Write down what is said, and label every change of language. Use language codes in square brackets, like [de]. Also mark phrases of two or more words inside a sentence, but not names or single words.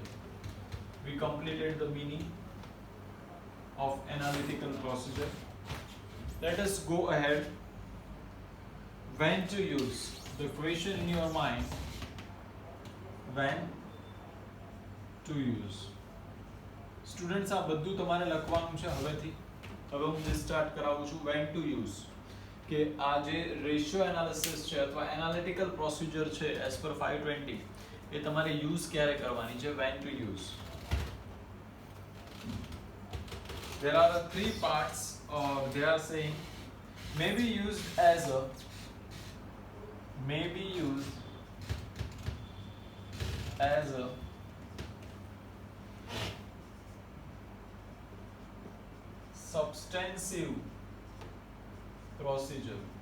[en] We completed the meaning of analytical procedure. Let us go ahead. When to use? The question in your mind, when to use? Students, [gu] આ બધું તમારે લખવાનું છે હવેથી. હવે હું સ્ટાર્ટ કરાવું છું [en] when to use. [gu] કે આ જે [en] ratio analysis [gu] છે અથવા [en] analytical procedure [gu] છે [en] as per 520, [gu] એ તમારે યુઝ ક્યારે કરવાની છે, [en] when to use. There are three parts. They are saying may be used as a substantive procedure.